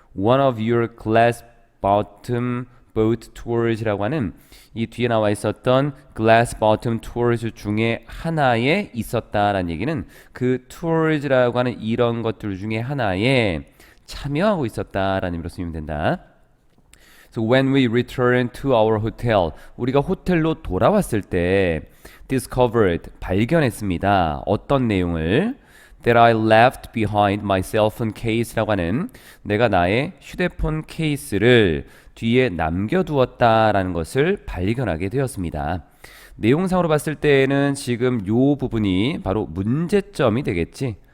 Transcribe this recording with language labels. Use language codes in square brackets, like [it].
[en] One of your glass bottom boat tours [ko] 이라고 하는 이 뒤에 나와 있었던 [en] glass bottom tours [ko] 중에 하나에 있었다라는 얘기는 그 tours라고 하는 이런 것들 중에 하나에 참여하고 있었다라는 의미로 쓰면 된다. [en] So when we returned to our hotel, [ko] 우리가 호텔로 돌아왔을 때 [en] discovered, [ko] 발견했습니다. 어떤 내용을? [en] That I left behind my cell phone case [ko] 라고 하는 내가 나의 휴대폰 케이스를 뒤에 남겨두었다라는 것을 발견하게 되었습니다. 내용상으로 봤을 때는 지금 요 부분이 바로 문제점이 되겠지.